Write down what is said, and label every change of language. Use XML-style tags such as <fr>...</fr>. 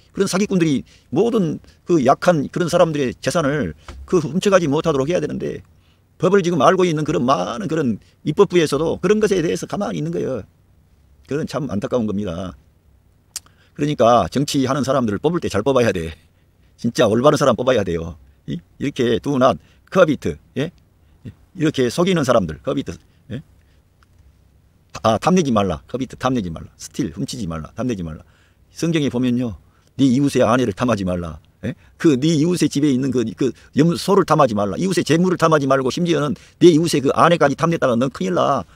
<ko>그런 사기꾼들이 모든 그 약한 그런 사람들의 재산을 훔쳐가지 못하도록 해야 되는데, 법을 지금 알고 있는 그런 많은 그런 입법부에서도 그런 것에 대해서 가만히 있는 거예요. 그건 참 안타까운 겁니다. 그러니까 정치하는 사람들을 뽑을 때 잘 뽑아야 돼. 진짜 올바른 사람 뽑아야 돼요. 이렇게</ko> <en>do not covet, 예?</en> <ko>이렇게 속이는 사람들, covet, 예? 탐내지 말라. covet, 탐내지 말라. steal, 훔치지 말라. 탐내지 말라. 성경에 보면요, 네 이웃의 아내를 탐하지 말라. 예? 네 이웃의 집에 있는 소를 탐하지 말라. 이웃의 재물을 탐하지 말고, 심지어는 내 이웃의 그 아내까지 탐냈다가 넌 큰일 나.</ko>